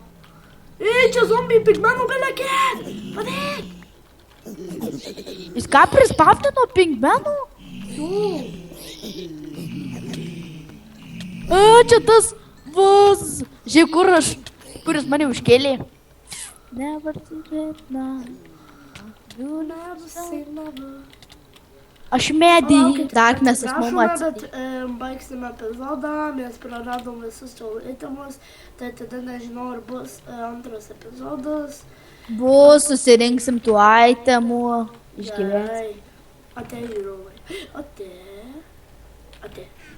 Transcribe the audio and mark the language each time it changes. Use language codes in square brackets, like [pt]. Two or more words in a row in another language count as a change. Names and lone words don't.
[lt] Čia zombiai pigmenų belekėt! Padėk! Jis ką prispaftino pingmenų? Čia tas vaz. Žiūrėk, kuris mane užkėlė. [en] Never forget now. You never say never. [lt] Aš medį. Darknessas mum atsitikė. Bet baigsime epizodą, mes praradom visus savo itemus, tai tada nežinau, ar bus antras epizodas. Bus, susirinksim tų itemų. Išgyvens. Ate žiūrovai. Ate.